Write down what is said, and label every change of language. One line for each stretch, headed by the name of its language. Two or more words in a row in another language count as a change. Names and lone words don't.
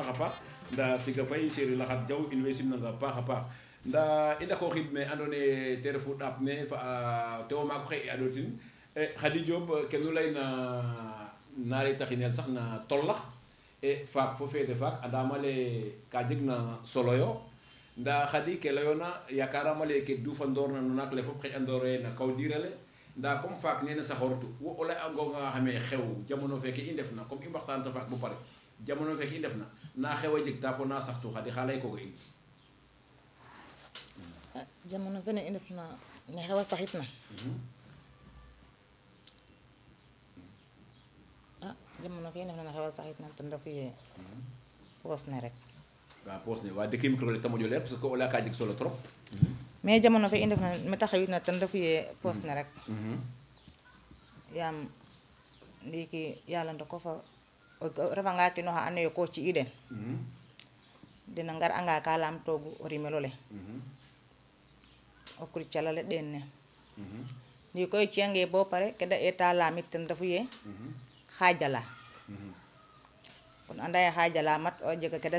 Serer: a paax nda Siga Faye Chéri Laxat Diaw in way simnanga paax a paax nda i ndako xid me andona ye te refu ɗaap ne fa tewo maako xe i adotin Khady Diop ken nu leyna naare taxinel sax na tollax e faak fo feede faak andama le ka jeg na solo yo nda Khady ke leyona yakarama le ke dufandoor na no naak le fop xëy andore na kaw diirale nda comme faak nene saxortu wo o ley angonga xame xew jamono feke i ndefna comme i mbaxtaanata faak bo pare jamono feke i ndefna na xew a jeg ta fo na saxtu Khady xa ley koga in jamono fene i ndefna ne xew a saxitna jamono fii na xew a saxit na ten refu ye poos ne rek waaw poos ne waa dëkk micro le ta moƴo leer
French: parce que
Serer: o laya ka jeg solo trop mais jamono fii i ndef na mete xewit na ten refu ye poos ne rek yaam ndiiki yàlla ndoko fa o refanga kino xa ando ye ko ci i den dena ngar anga ka laam toogu o rimelo le o kur calale ɗeen ne ndi koy ciyange bo pare ke da eta laamit ten refu ye xaajala kon anda ye xaajala mat o jega ke da